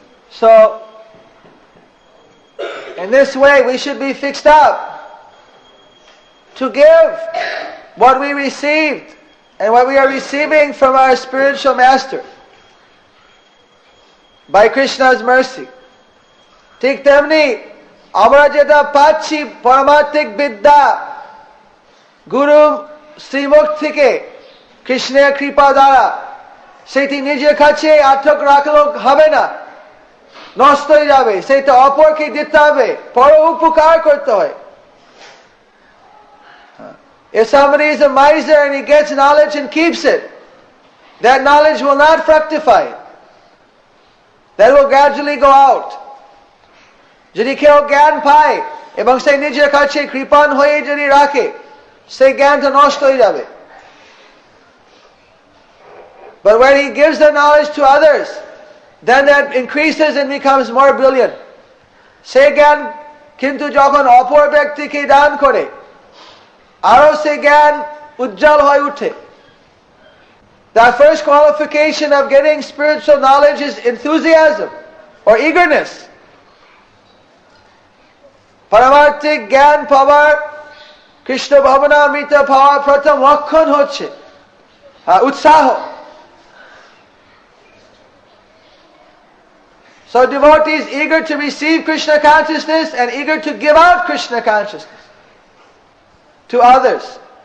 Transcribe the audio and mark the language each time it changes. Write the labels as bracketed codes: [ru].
[en] So, in this way, we should be fixed up to give what we received and what we are receiving from our spiritual master by Krishna's mercy. [bn] ঠিক তেমনি আমরা যেটা পাচ্ছি পারমার্থিক বিদ্যা গুরু শ্রীমুখ থেকে কৃষ্ণের কৃপা দ্বারা, সেটি নিজের কাছে আটক রাখলে হবে না, নষ্ট হয়ে যাবে। সেটা অপরকে দিতে হবে, পর উপকার করতে হয়। [en] If somebody is a miser and he gets knowledge and keeps it, that knowledge will not fructify. That will gradually go out. [bn] যদি কেউ জ্ঞান পায় এবং সে নিজের কাছে কৃপণ হয়ে যদি রাখে, সেই জ্ঞানটা নষ্ট হয়ে যাবে। [en] But when he gives the knowledge to others, then that increases and becomes more brilliant. [bn] সেই জ্ঞান কিন্তু যখন অপর ব্যক্তিকে দান করে, আরো সেই জ্ঞান উজ্জ্বল হয়ে ওঠে। [en] The first qualification of getting spiritual knowledge is enthusiasm or eagerness. [bn] পারমার্থিক জ্ঞান পাওয়ার, কৃষ্ণ ভবনামৃত পাওয়ার প্রথম লক্ষণ হচ্ছে উৎসাহ। [en] So devotees eager to receive Krishna consciousness and eager to give out Krishna consciousness to others.